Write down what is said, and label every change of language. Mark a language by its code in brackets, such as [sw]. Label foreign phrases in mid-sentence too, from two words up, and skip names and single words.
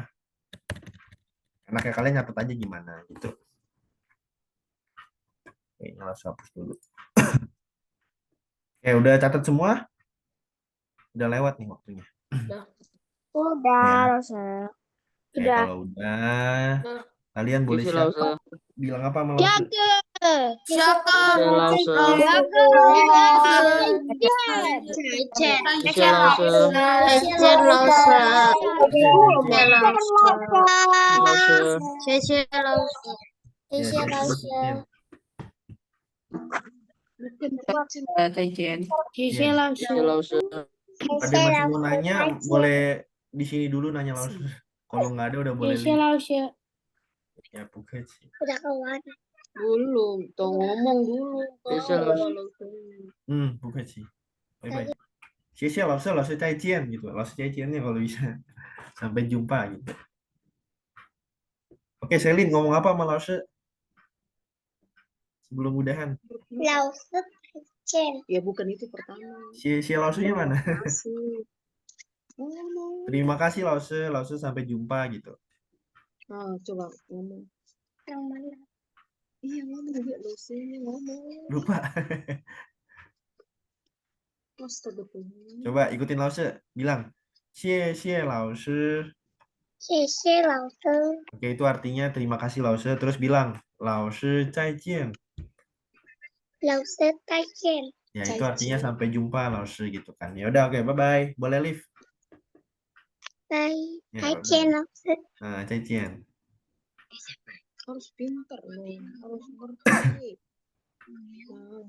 [id] Enaknya kalian catat aja gimana gitu. Kayaknya langsung hapus dulu. Oke, udah catat semua? Udah lewat nih waktunya. Udah, Ya. Rosa. Oke, Udah. kalau udah, kalian [zh] 谢 [id] boleh [zh] 谢老 [id] siap [zh] 师， [id] bilang apa sama Lause? [zh] 谢谢老师， 谢谢老师， [id] Ya, disebutin. [zh] 再见。谢谢老谢谢老师， [id] Ada yang masih mau nanya, boleh di sini dulu nanya Lause. Kalau nggak ada udah boleh leave. [zh] 老师。 [id] Ya, bukan sih. Udah keluar. Belum, tuh ngomong dulu. [zh] 谢谢老师， [id] bukan sih. [en] Bye bye. [zh] 谢谢老师，老师再见 gitu. [id] Langsung 再见 nih kalau bisa. Sampai jumpa gitu. Oke, Selin ngomong apa sama Lause? Sebelum udahan. Lausut Chen. Ya bukan itu pertama. Si Lause-nya mana? Masih. Ngomong. Terima kasih Lause, Lause sampai jumpa gitu. Ah, coba ngomong. Yang mana? Iya ngomong dia dosennya ngomong. Lupa. Astaga. Coba ikutin Lause, bilang [zh] 谢谢老师. 谢谢老师。 [id] Oke, itu artinya terima kasih Lause. Terus bilang [zh] 老师再见. 老师再见。 [id] Ya, itu artinya sampai jumpa Lause gitu kan. Ya udah, oke, [en] bye bye. [id] Boleh leave. [zh] 拜 [id] Ya, [zh] 再 [en] bye [zh] 见， [en] bye. [zh] 老师。 [id] Nah, 再见. Harus pintar loh. Harus ngerti.